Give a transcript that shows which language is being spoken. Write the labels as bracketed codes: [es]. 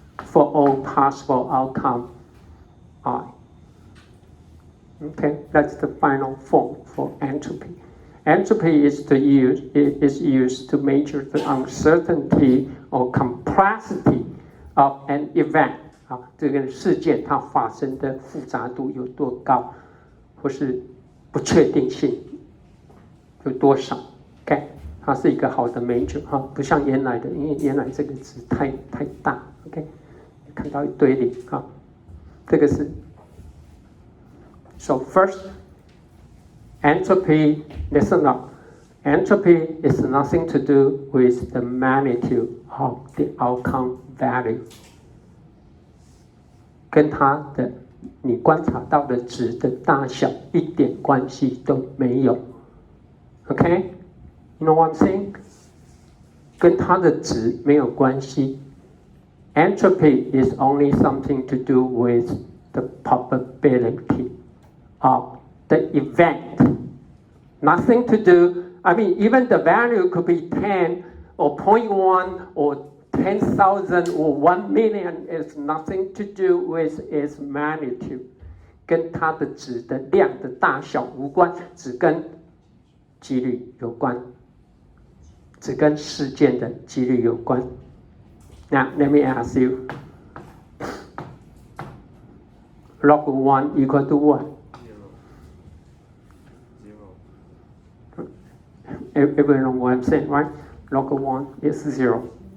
[en] for all possible outcome I. Okay, that's the final form for entropy. Entropy is used to measure the uncertainty or complexity of an event. [zh] 这个事件它发生的复杂度有多高，或是不确定性有多少。 OK， 它是一个好的 measure 不像原来的，因为原来这个值太大。 OK， 看到一堆零这个是。 [en] So first, entropy, listen up. Entropy is nothing to do with the magnitude of the outcome value. [zh] 跟它的你观察到的值的大小一点关系都没有。 [en] Okay? You know what I'm saying? [zh] 跟它的值没有关系。 [en] Entropy is only something to do with the probability of the event. Nothing to do, I mean, even the value could be 10 or 0.1 or 10,000 or 1 million is nothing to do with its magnitude. [zh] 跟它的值的量的大小无关，只跟几率有关，只跟事件的几率有关。 [en] Now, let me ask you, log 1 equal to what? Everyone know what I'm saying, right? Log 1 is 0.